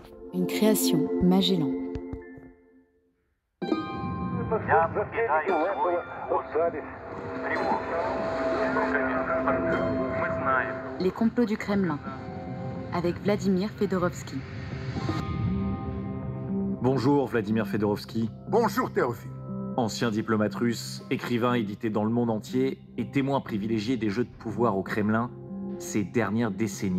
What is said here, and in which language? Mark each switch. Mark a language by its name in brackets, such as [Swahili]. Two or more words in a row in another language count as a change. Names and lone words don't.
[French] Une création Magellan. [Russian] Я покидаю свой пост. Тревога. Мы знаем. [French] Les complots du Kremlin, avec Vladimir Fedorovski. Bonjour Vladimir Fedorovski, Bonjour Théophile. ancien diplomate russe, écrivain édité dans le monde entier et témoin privilégié des jeux de pouvoir au Kremlin ces dernières décennies.